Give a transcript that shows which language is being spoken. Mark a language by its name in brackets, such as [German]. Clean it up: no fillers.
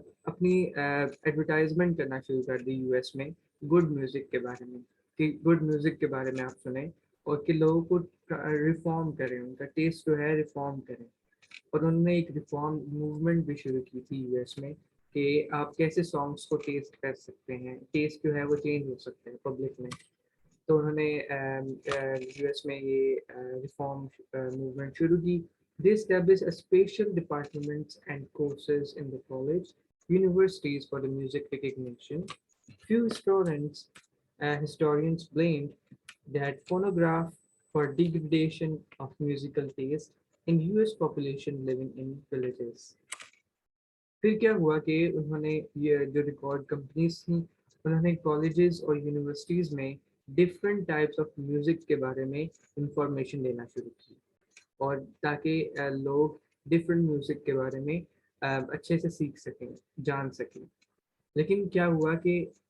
[Urdu] اپنی ایڈورٹائزمنٹ کرنا شروع کر دی یو ایس میں گڈ میوزک کے بارے میں، کہ گڈ میوزک کے بارے میں آپ سنیں اور کہ لوگوں کو ریفارم کریں، ان کا ٹیسٹ جو ہے ریفارم کریں۔ اور انہوں نے ایک ریفارم موومنٹ بھی شروع کی تھی یو ایس میں کہ آپ کیسے سانگس کو ٹیسٹ کر سکتے ہیں، ٹیسٹ جو ہے وہ چینج ہو سکتے ہیں پبلک میں۔ تو انہوں نے یو ایس میں یہ ریفارم موومنٹ شروع کی۔ [English] They established a special departments and courses in the college, universities for the music recognition. Few historians blamed that phonograph for degradation of musical taste in US population living in villages. [Urdu] پھر کیا ہوا کہ انہوں نے یہ جو record companies تھیں انہوں نے کالجز اور یونیورسٹیز میں ڈفرینٹ ٹائپس آف میوزک کے بارے میں انفارمیشن دینا شروع کی، اور تاکہ لوگ ڈفرینٹ میوزک کے بارے میں اچھے سے سیکھ سکیں، جان سکیں۔ لیکن کیا ہوا کہ